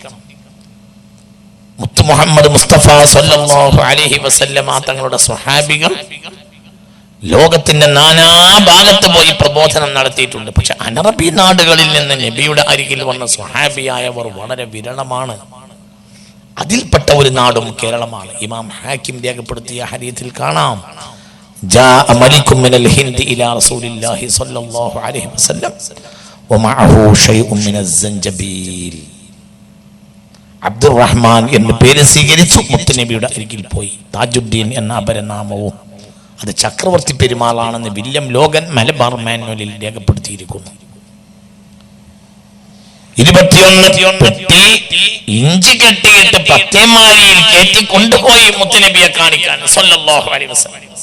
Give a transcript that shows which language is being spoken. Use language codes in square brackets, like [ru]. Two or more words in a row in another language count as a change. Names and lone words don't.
[ml] മുത്തു മുഹമ്മദ് മുസ്തഫ [ar] صلى الله عليه وسلم [ml] തങ്ങളുടെ സ്വഹാബികൾ ലോകത്തിന്റെ നാനാഭാഗത്ത് പോയി പ്രബോധനം നടത്തിയിട്ടുണ്ട്. പക്ഷെ അനറബി നാടുകളിൽ നിന്ന് നബിയുടെ അരികിൽ വന്ന സ്വഹാബിയായവർ വളരെ വിരളമാണ്. അതിൽപ്പെട്ട ഒരു നാടും കേരളമാണ്. ഇമാം ഹാക്കിം രേഖപ്പെടുത്തിയ ഹദീസിൽ കാണാം, [ar] جاء ملك من الهند إلى رسول الله صلى الله عليه وسلم ومعه شيء من الزنجبيل. [ml] അബ്ദുറഹ്മാൻ എന്ന പേര് സ്വീകരിച്ചു, മുത്തുനബിയുടെ അരികിൽ പോയി. താജുദ്ദീൻ എന്ന അപരനാമവും. അത് ചക്രവർത്തി പെരുമാളാണെന്ന് വില്യം ലോഗൻ മലബാർ മാനുവലിൽ രേഖപ്പെടുത്തിയിരിക്കുന്നു. 21 പെട്ടി ഇഞ്ചി കെട്ടിയിട്ട് പത്തേമാരിയിൽ കയറ്റി കൊണ്ടുപോയി മുത്തുനബിയെ കാണിക്കാൻ [ar] صلى الله عليه وسلم.